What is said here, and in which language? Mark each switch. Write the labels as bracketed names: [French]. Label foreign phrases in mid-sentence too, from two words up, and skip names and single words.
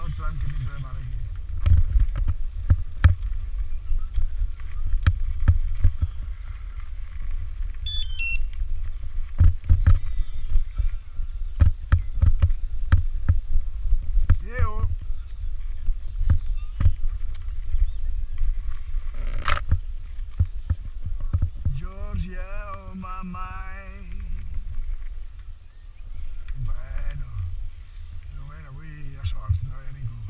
[Catalan] tant que vindrem ara aquí. Adéu. [English] Georgia, oh my mind. [Catalan] Bueno, avui hi ha sort, no hi ha ningú.